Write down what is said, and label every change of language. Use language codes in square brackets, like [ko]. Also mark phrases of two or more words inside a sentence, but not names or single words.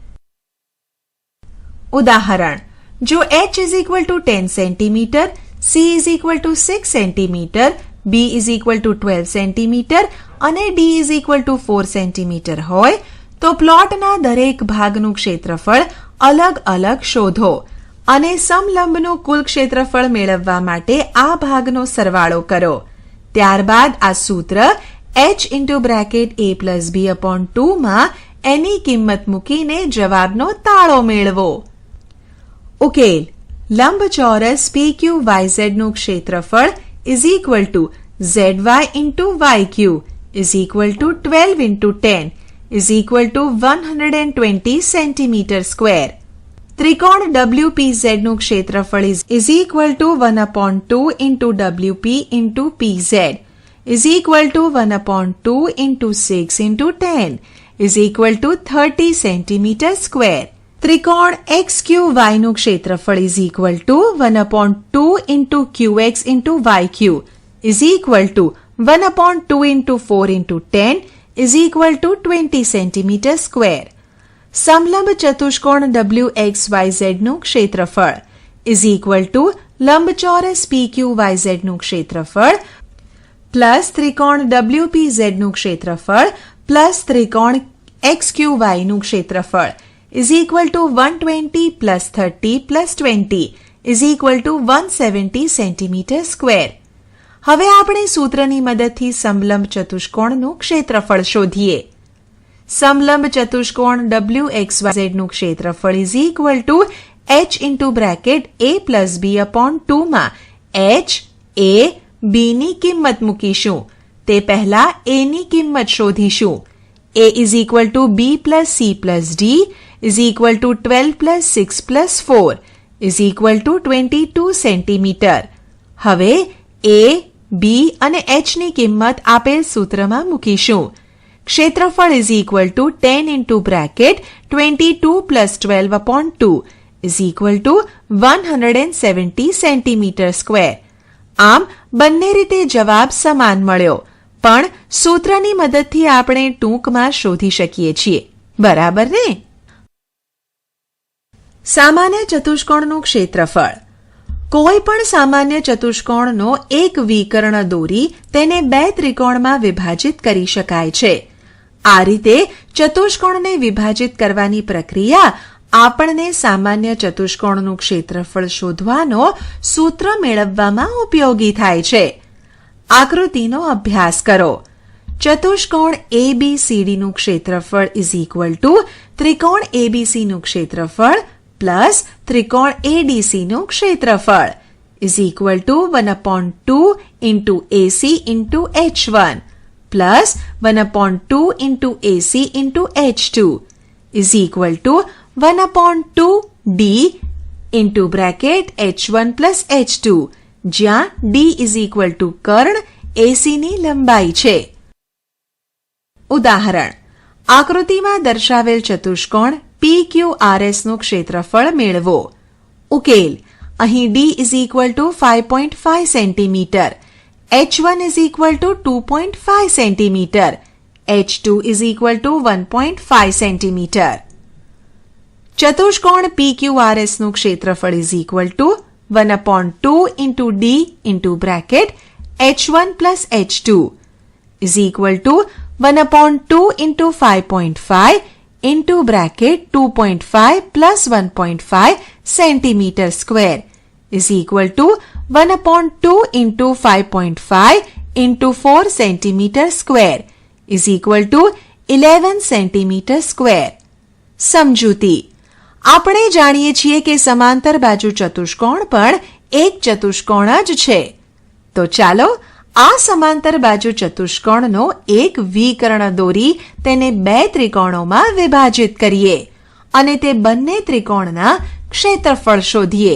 [gu] ઉદાહરણ: જો h =10 cm, C =6 cm, B =12 cm અને D =4 cm હોય તો પ્લોટના દરેક ભાગનું ક્ષેત્રફળ અલગ અલગ શોધો અને સમલંબનું કુલ ક્ષેત્રફળ મેળવવા માટે આ ભાગનો સરવાળો કરો. ત્યારબાદ આ સૂત્ર h (a+b/2) માં એની કિંમત મૂકીને જવાબનો તાળો મેળવો. ઉકેલ: લંબચોરસ PQYZ નું ક્ષેત્રફળ [en] is equal to ZY into YQ is equal to 12 into 10 is equal to 120 centimeter square. [gu] ત્રિકોણ WPZ નું ક્ષેત્રફળ [en] is equal to 1/2 into WP into PZ is equal to 1/2 into 6 into 10 is equal to 30 centimeter square. [gu] ત્રિકોણ XQY નું ક્ષેત્રફળ [en] is equal to 1/2 into QX into YQ is equal to 1/2 into 4 into 10 is equal to 20 centimeter square. [gu] સમલંબ ચતુષ્કોણ WXYZ નું ક્ષેત્રફળ [en] is equal to [gu] લંબચોરસ PQYZ નું ક્ષેત્રફળ પ્લસ ત્રિકોણ WPZ નું ક્ષેત્રફળ પ્લસ ત્રિકોણ XQY નું ક્ષેત્રફળ [en] is equal to 120 plus 30 plus 20 is equal to 170 centimeter square. [gu] હવે આપણે સૂત્રની મદદથી સમલંબ ચતુષ્કોણનું ક્ષેત્રફળ શોધીએ. સમલંબ ચતુષ્કોણ WXYZ નું ક્ષેત્રફળ [en] is equal to [gu] h (a+b/2) માં h, a, b ની કિંમત મૂકીશું. તે પહેલા a ની કિંમત શોધીશું. [en] a is equal to b plus c plus d is equal to 12 plus 6 plus 4 is equal to 22 centimeter. [gu] હવે a, b અને h ની કિંમત આપેલ સૂત્રમાં મૂકીશું. [en] ક્ષેત્રફળ is equal to 10 into bracket 22 plus 12/2 is equal to 170 centimeter square. [gu] આમ બંને રીતે જવાબ સમાન મળ્યો, પણ સૂત્રની મદદથી આપણે ટૂંકમાં શોધી શકીએ છીએ. બરાબર ને? સામાન્ય ચતુષ્કોણનું ક્ષેત્રફળ. કોઈ પણ સામાન્ય ચતુષ્કોણનો એક વિકર્ણ દોરી તેને બે ત્રિકોણમાં વિભાજિત કરી શકાય છે. આ રીતે ચતુષ્કોણને વિભાજિત કરવાની પ્રક્રિયા આપણને સામાન્ય ચતુષ્કોણનું ક્ષેત્રફળ શોધવાનો સૂત્ર મેળવવામાં ઉપયોગી થાય છે. આકૃતિનો અભ્યાસ કરો. ચતુષ્કોણ ABCD નું ક્ષેત્રફળ [en] is equal to [gu] ત્રિકોણ ABC નું ક્ષેત્રફળ પ્લસ ત્રિકોણ ADC નું ક્ષેત્રફળ [en] is equal to 1/2 into AC into H1 plus 1/2 into AC into H2 is equal to 1/2 D into bracket H1 plus H2, જ્યાં D is equal to [gu] કર્ણ AC ની લંબાઈ છે. ઉદાહરણ: આકૃતિમાં દર્શાવેલ ચતુષ્કોણ PQRS નું ક્ષેત્રફળ મેળવો. ઉકેલ: અહીં [en] D is equal to 5.5 cm, H1 is equal to 2.5 cm, H2 is equal to 1.5 cm. [gu] ચતુષ્કોણ PQRS નું ક્ષેત્રફળ [en] is equal to 1/2 into D into bracket H1 plus H2 is equal to 1/2 into 5.5 into bracket 2.5 plus 1.5 centimeter square is equal to 1/2 into 5.5 into 4 centimeter square is equal to 11 centimeter square. [gu] સમજૂતી. આપણે જાણીએ છીએ કે સમાંતર બાજુ ચતુષ્કોણ પણ એક ચતુષ્કોણ જ છે. તો ચાલો આ સમાંતર બાજુ ચતુષ્કોણનો એક વિકર્ણ દોરી તેને બે ત્રિકોણોમાં વિભાજિત કરીએ અને તે બંને ત્રિકોણના ક્ષેત્રફળ શોધીએ.